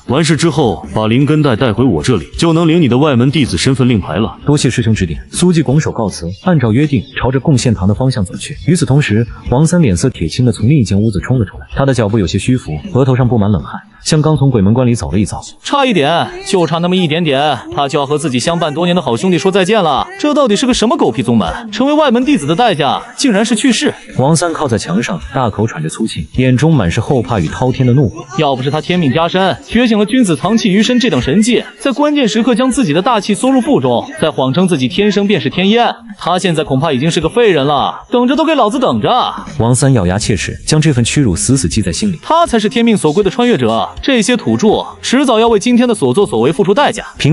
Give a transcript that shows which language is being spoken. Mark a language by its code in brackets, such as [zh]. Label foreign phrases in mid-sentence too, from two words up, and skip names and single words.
[zh] 完事之後，把灵根袋帶回我這裡，就能領你的外門弟子身份令牌了。多謝師兄指點。蘇季拱手告辭，按照約定，朝着貢獻堂的方向走去。與此同時，王三臉色鐵青地從另一間屋子衝了出來，他的腳步有些虛浮，額頭上布滿冷汗，像剛從鬼門關裡走了一遭。差一點，就差那麼一點點，他就要和自己相伴多年的好兄弟說再見了。這到底是個什麼狗屁宗門？成為外门弟子的代價竟然是去世。王三靠在牆上，大口喘着粗气，眼中滿是後怕與滔天的怒火。要不是他天命加身，觉醒了君子藏气於身這等神技，在關鍵時刻將自己的大氣縮入腹中，再謊稱自己天生便是天煙，他現在恐怕已經是個廢人了。等着都給老子等着！王三咬牙切齒，將這份屈辱死死記在心裡。他才是天命所歸的穿越者，這些土著遲早要為今天的所作所為付出代價。